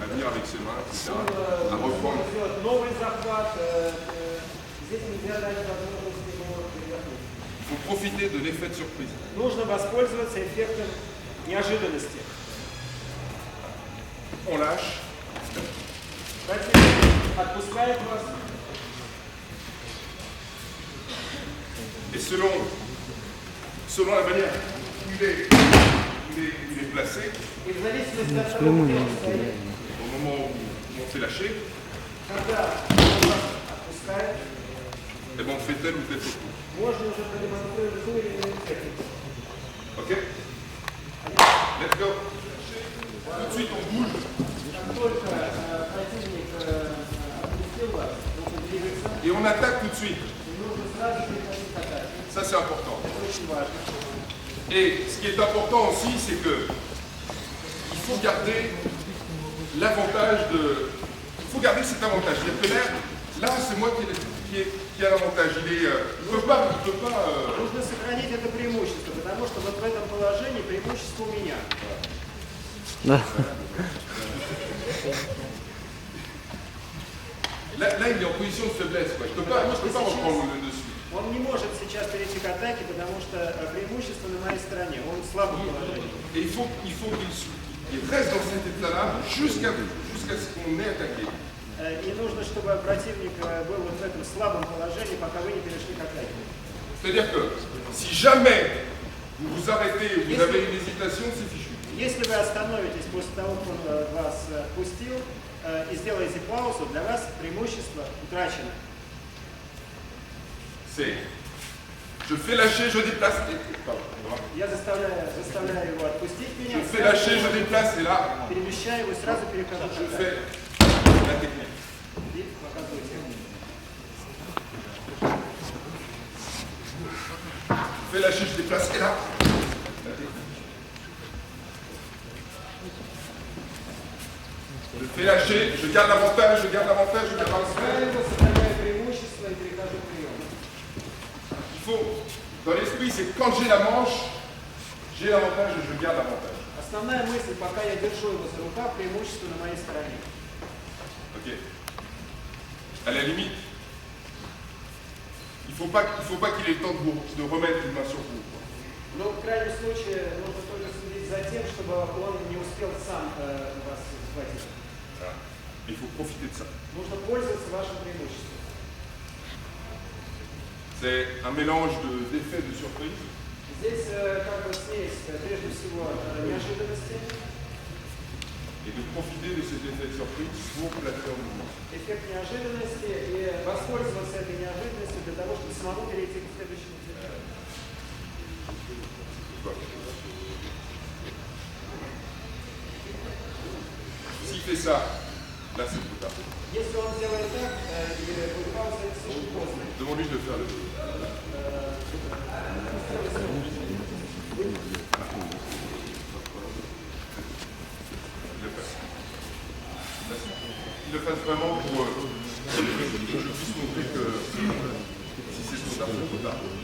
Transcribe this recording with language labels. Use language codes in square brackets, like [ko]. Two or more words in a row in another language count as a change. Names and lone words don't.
[fr] avec ses mains, etc. À reprendre. Il faut profiter de l'effet de surprise. [ru] Нужно воспользоваться эффектом неожиданности. [fr] On lâche. [ru] Противник отпускает вас. [fr] Et selon la manière où il est placé, [ru] И в зависимости от того, где он стоит, [fr] au moment où on fait lâcher, [ru] когда он вас отпускает, [fr] eh ben on fait tel ou tel topo. [ru] можно уже продемонстрировать ту или иную технику. [en] Ok? Let's go. [fr] Tout de suite on bouge. [ru] Как только противник отпустил вас, нужно двигаться, [fr] Et on attaque tout de suite. [ru] и нужно сразу переходить к атаке. [fr] Ça c'est important. [ru] Это очень важно. [fr] Et ce qui est important aussi, c'est que il faut garder l'avantage de. Il faut garder cet avantage. C'est-à-dire que là c'est moi qui a l'avantage. Il peut pas. [ru] Нужно сохранить это преимущество, потому что вот в этом положении преимущество у меня. [fr] Là, il est en position de faiblesse. Quoi. Je peux pas reprendre le dessus. [ru] Он не может сейчас перейти к атаке, потому что преимущество на моей стороне. Он в слабом положении. [fr] Et il faut qu'il reste dans cet état-là jusqu'à ce qu'on ait attaqué. [ru] И нужно, чтобы противник был вот в этом слабом положении, пока вы не перешли к атаке. [fr] C'est-à-dire que si jamais vous vous arrêtez ou vous avez une hésitation, c'est fichu. [ru] Если вы остановитесь после того, как он вас пустил, и сделаете паузу, для вас преимущество утрачено. [fr] C'est je fais lâcher, je déplace. [ru] Я заставляю его отпустить меня. [fr] Je fais lâcher, je déplace et là. [ru] Перемещаю его, сразу перехожу к [fr] Je [ru] атаке. [fr] fais la technique. [ru] И показываю технику. [fr] Je fais lâcher, je déplace et là. La technique. Je fais lâcher, je garde l'avantage, je garde l'avantage, je garde l'avantage. [ru] Сохраняю преимущество и перехожу к приему. [fr] Il faut, dans l'esprit, c'est quand j'ai la manche, j'ai l'avantage et je garde l'avantage. [ru] Основная мысль, пока я держу его за рукав, преимущество на моей стороне. [fr] Ok. À la limite, il faut pas qu'il ait le temps de remettre une main sur vous. [ru] Но в крайнем случае нужно только следить за тем, чтобы он не успел сам вас схватить. [fr] Voilà. Il faut profiter de ça. [ru] Нужно пользоваться вашим преимуществом. [fr] C'est un mélange d'effets de surprise. [ru] Здесь как бы смесь, прежде всего, неожиданности. [fr] Et de profiter de cet effet de surprise pour placer en mouvement. [ru] Эффект неожиданности и воспользоваться этой неожиданностью для того, чтобы самому перейти к следующему этапу. [fr] S'il fait ça, là c'est trop tard. [ru] Если он делает так, и пауза, это слишком поздно. [fr] Demande-lui de le faire le Il le fasse vraiment pour que je puisse montrer que si c'est trop tard, c'est trop tard.